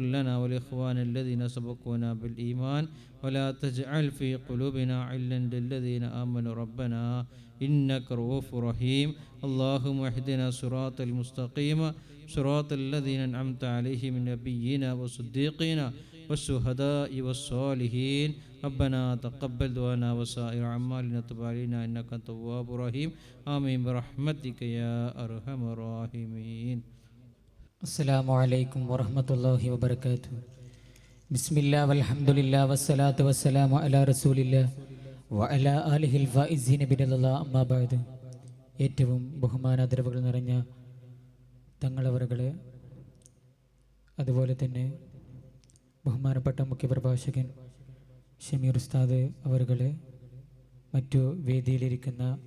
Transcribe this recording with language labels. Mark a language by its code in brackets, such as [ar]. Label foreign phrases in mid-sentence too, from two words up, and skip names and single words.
[ar] لنا ولإخواننا الذين سبقونا بالإيمان ولا تجعل في قلوبنا علا للذين آمنوا ربنا إنك رؤوف رحيم اللهم اهدنا صراط المستقيم صراط الذين أنعمت عليهم من نبينا وصديقنا والشهداء والصالحين ربنا تقبل دعانا وسائر أعمالنا تب علينا إنك أنت التواب الرحيم آمين برحمتك يا أرحم الراحمين. السلام عليكم ورحمة الله وبركاته. بسم الله والحمد لله والصلاة والسلام على رسول الله وعلى آله الفائزين برضى الله أما بعد. [ml] ഏറ്റവും ബഹുമാനാദരവുകൾ നിറഞ്ഞ തങ്ങളവറുകളെ, അതുപോലെ തന്നെ ബഹുമാനപ്പെട്ട മുഖ്യപ്രഭാഷകൻ ഷമീർ ഉസ്താദ് അവറുകളെ, മറ്റു വേദിയിലിരിക്കുന്ന